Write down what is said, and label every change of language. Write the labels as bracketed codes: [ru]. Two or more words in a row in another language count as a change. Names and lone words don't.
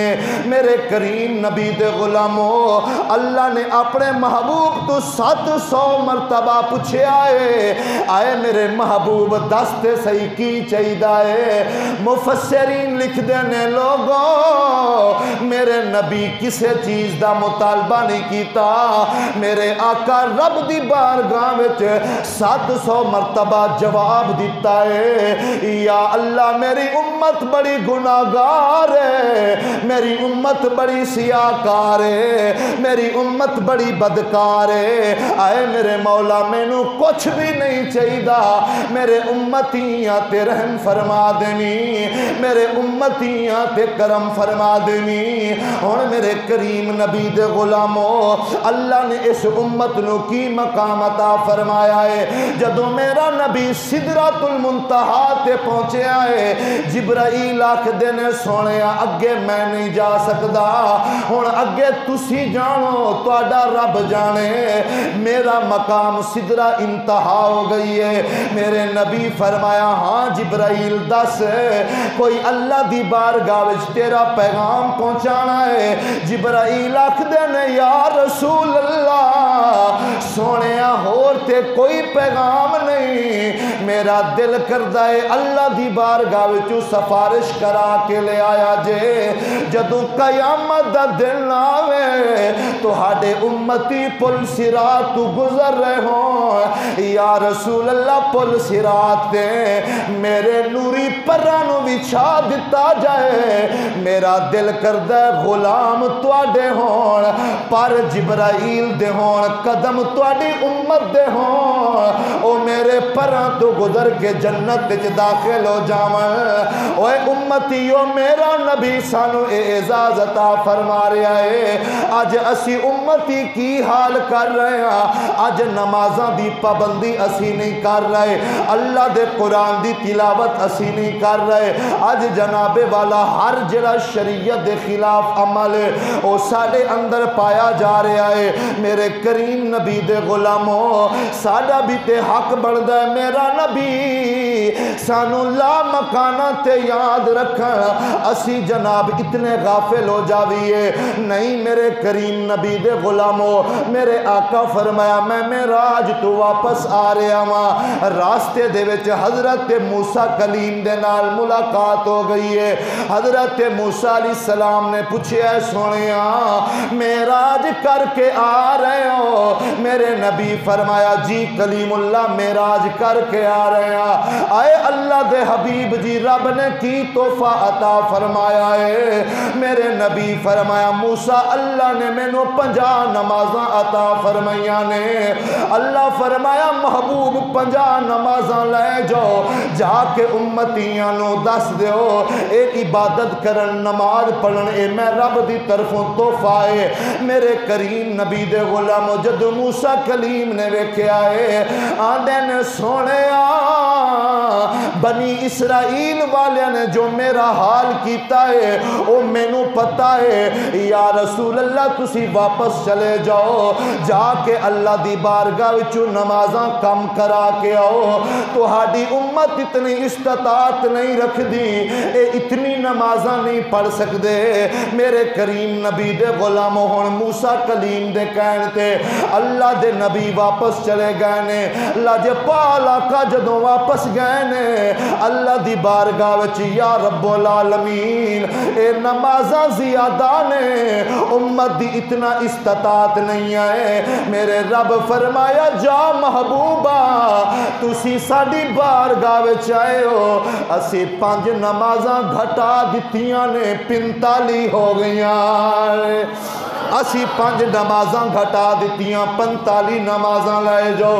[pa] میرے کریم نبی دے غلاموں اللہ نے اپنے محبوب تو 700 مرتبہ پوچھے آئے میرے محبوب دستے صحیح کی چاہیدہ ہے. مفسرین لکھ دینے لوگوں میرے نبی کسے چیز دا مطالبہ نہیں کیتا. میرے آقا رب دی بارگاہ وچ 700 مرتبہ جواب دیتا ہے یا اللہ میری امت بڑی گناہگار ہے میری امت بڑی سیاکار ہے میری امت بڑی بدکار ہے. آئے میرے مولا مینوں کچھ بھی نہیں چاہیدہ میرے امتیاں تے رحم فرما دینی میرے امتیاں تے کرم فرما دینی. ہن میرے کریم نبی دے غلاموں اللہ نے اس امت نو کی مقام عطا فرمایا ہے. جدو میرا نبی سدرۃ المنتہا تے پہنچے آئے جبرائیل آکھ دینے سونیا اگے میں نہیں جا سکدا ہن اگے تسی جانو تہاڈا رب جانے میرا مقام سدرہ انتہا ہو گئی ہے. میرے نبی فرمایا ہاں جبرائیل دس کوئی اللہ دی بارگاہ وچ تیرا پیغام پہنچانا ہے. جبرائیل آکھ دینے یا رسول اللہ سونیا ہور تے کوئی پیغام نہیں میرا دل کردہ ہے اللہ دی بارگاہ وچوں سفارش کرا کے لے آیا جے جدوں قیامت دا دن آوے تو ہاڈے امتی پل صراط تو گزر رہے ہوں، یا رسول اللہ پل صراط تے میرے نوری پرانو بچھا دیتا جائے، میرا دل کردہ غلام تواڈے ہون، پر جبرائیل دے ہون، قدم تواڈی امت دے ہون، او میرے پران تو گزر کے جنت وچ داخل ہو جاون۔ اوے امتیو میرا نبی سانو اعزاز عطا فرما رہا ہے، اج اسی امتی کی حال کر رہے ہیں، اج نمازاں دی پابندی اسی نہیں کر رہے، اللہ دے قرآن دی تلاوت اسی نہیں کر رہے، اج جناب والا ہر جڑا شریعت دے خلاف عمل ہے او ساڈے اندر پایا جا رہا ہے۔ میرے کریم نبی دے غلاموں، ساڈا بھی تے حق بندا ہے، میرا نبی سانو لا مکانہ تے یاد رکھن، اسی جناب اتنے غافل ہو جاویے نہیں۔ میرے کریم نبی دے غلاموں، میرے آقا فرمایا میں معراج تو واپس آ رہا ہاں، راستے دے وچ حضرت موسیٰ کلیم دے نال ملاقات ہو گئی ہے۔ حضرت موسیٰ علیہ السلام نے پوچھا ہے سونیا معراج کر کے آ رہے ہو؟ میرے نبی فرمایا جی کلیم اللہ معراج کر کے آ رہے ہیں۔ آئے اللہ دے حبیب جی رب نے کی تحفہ عطا فرمایا ہے؟ میرے نبی فرمایا موسیٰ اللہ نے مینوں 50 نمازاں عطا فرمائیاں نے۔ اللہ فرمایا محبوب 50 نمازاں لے جاؤ، جا کے امتیاں نو دس دیو اے عبادت کرن نماز پڑھن اے میں رب دی طرفوں تحفہ ہے۔ میرے کریم نبی دے غلامو جد موسیٰ کلیم نے ویکھیا ہے آندے نے سونیا بنی اسرائیل والے نے جو میرا حال کیتا ہے او مینوں پتا ہے، یا رسول اللہ تسی واپس چلے جاؤ، جا کے اللہ دی بارگاہ وچوں نمازاں کم کرا کے آؤ، تہاڈی امت اتنی استطاعت نہیں رکھ دی، اے اتنی نمازاں نہیں پڑھ سکدے۔ میرے کریم نبی دے غلاموں ہن موسیٰ کلیم دے کہن تے اللہ دے نبی واپس چلے گئے نے۔ لاجپال آقا جدوں واپس گئے نے اللہ دی بارگاہ وچ یا رب العالمین اے نمازاں زیادہ نے، امت دی اتنا استطاعت نہیں ہے۔ میرے رب فرمایا جا محبوبہ تسی ساڈی بارگاہ وچ آئے ہو، اسی 5 نمازاں گھٹا دتیاں نے 45 ہو گئیاں، اسی 5 نمازاں گھٹا دیتیاں 45 نمازاں لائے جاؤ۔